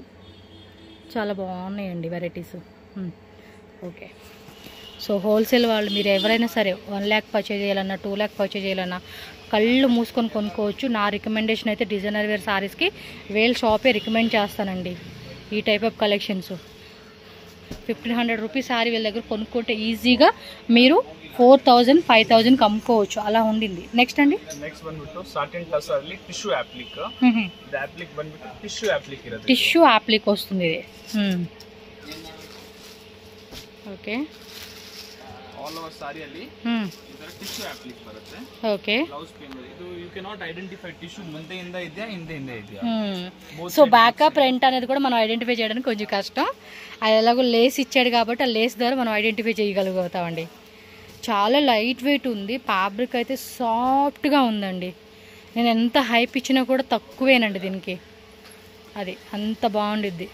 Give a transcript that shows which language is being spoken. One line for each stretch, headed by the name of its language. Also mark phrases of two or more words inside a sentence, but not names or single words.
Telugu: చాలా బాగున్నాయండి వెరైటీస్. ఓకే, సో హోల్సేల్ వాళ్ళు మీరు ఎవరైనా సరే 1 lakh పర్చేజ్ చేయాలన్నా 2 lakh పర్చేజ్ చేయాలన్నా కళ్ళు మూసుకొని కొనుక్కోవచ్చు. నా రికమెండేషన్ అయితే
English: designer wear
Telugu: సారీస్కి వేల్ షాపే రికమెండ్ చేస్తానండి. ఈ
English: type of collections
Telugu: 1500 రూపీస్ సారీ వీళ్ళ దగ్గర కొనుక్కుంటే ఈజీగా మీరు 4000 5000 అమ్ముకోవచ్చు, అలా ఉండింది. నెక్స్ట్ అండి,
Kannada: ನೆಕ್ಸ್ಟ್ ಬಂದ್ಬಿಟ್ಟು ಸಾಟಿನ್ ಟಸರ್ ಅಲ್ಲಿ
English: tissue applique.
Kannada: ಇದು ಅಪ್ಲಿಕ್ ಬಂದ್ಬಿಟ್ಟು
English: tissue applique
Kannada: ಇರುತ್ತೆ.
English: tissue applique
Telugu: వస్తుంది ఇది. ఓకే,
English: all over
Kannada: ಸಾರಿ ಅಲ್ಲಿ ಇದರ
English: tissue applique
Kannada: ಬರುತ್ತೆ.
Telugu: ఓకే,
English: blouse pin
Kannada: ಇದು
English: you can not identify tissue
Kannada: ಮುಂದೆಯಿಂದ ಇದೆಯಾ ಹಿಂದೆಯಿಂದ ಇದೆಯಾ.
Telugu: సో బ్యాకప్ ఫ్రంట్ అనేది కూడా మనం ఐడెంటిఫై చేయడానికి కొంచెం కష్టం. అది ఎలాగో లేస్ ఇచ్చాడు కాబట్టి ఆ లేస్ ద్వారా మనం ఐడెంటిఫై చేయగలుగుతామండి. చాలా
English: light weight
Telugu: ఉంది, ఫ్యాబ్రిక్ అయితే సాఫ్ట్గా ఉందండి. నేను ఎంత హైప్ ఇచ్చినా కూడా తక్కువేనండి దీనికి, అది అంత బాగుండిద్ది.